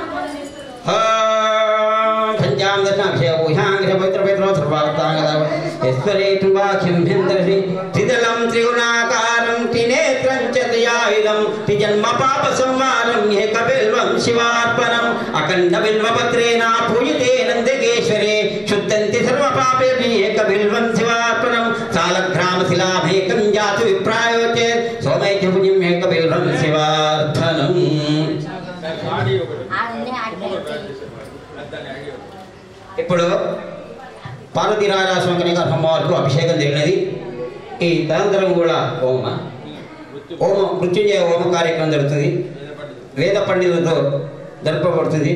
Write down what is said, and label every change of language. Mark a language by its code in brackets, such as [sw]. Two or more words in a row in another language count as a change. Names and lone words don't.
[sa] पंचाम दशनाभिषेक पूजां पवित्र पवित्र सर्वार्थांगदा ईश्वरेतुवाख्यं भिन्दसि त्रिदलं त्रिगुणाकारं त्रिनेत्रं च त्रियायुधं त्रिजन्मपापसंहारं एकबिल्वं शिवार्पणम् अखण्डबिल्वपत्रेण पूजिते नन्दिकेश्वरे शुद्धन्ति सर्वपापेभ्यः एकबिल्वं शिवार्पणं सालग्रामशिलाभेकं जातु विप्रायो चेत् सोमैत्यभुजम् एकबिल्वं शिवार्पणम्। [te] ఇప్పుడు పార్వతీరాజాస్వామి అమ్మవారికి అభిషేకం జరిగినది. ఈ తదనంతరం కూడా హోమం మృత్యుంజయ హోమ కార్యక్రమం జరుగుతుంది. వేద పండితులతో జరపబడుతుంది.